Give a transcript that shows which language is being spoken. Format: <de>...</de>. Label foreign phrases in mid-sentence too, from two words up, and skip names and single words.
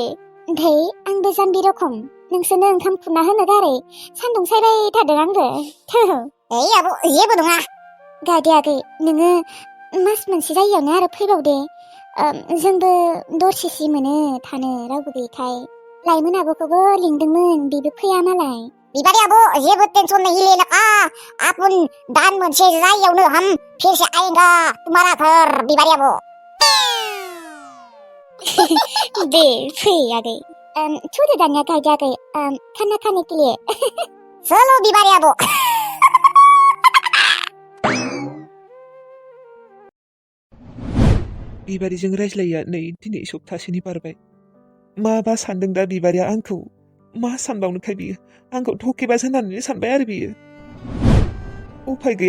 <brx>ओमफ्राय आंबो जाम्बि रखम नोंसोरनो ओंखाम खुरना होनो गारै सान्दुं सायबाय थादों आंबो। आब' जेबो नङा। गायदे आगै, नोङो मास मोनसे जायियावनो आरो फैबावदे। जोंबो दरसेसो मोनो थानो, रावबो गैयैखाय। लाइमोन आब'खौबो लिंदोंमोन बेबो फैया मालाय बिबारी आब' जेबो</brx> <hi>टेंशन नहीं लेना का अपन</hi> <brx>दान मोनसे जायगायावनो</brx> <hi>हम फिर से आएगा तुम्हारा घर</hi> <brx>बिबारी आब' दे फै आगै थुदो दानिया गायदो आगै</brx> <hi>खाना खाने के लिए</hi> <brx>चलो बिबारी आब' बिबारिजों रायज्लाया नै दिनै सप्तासेनि बारबाय माबा सानदों दा बिबारिया आंखौ मा सानबावनोखाय बियो आंखौ थकेबाज होननानै सानबाय आरो बियो उफाय गैया</brx>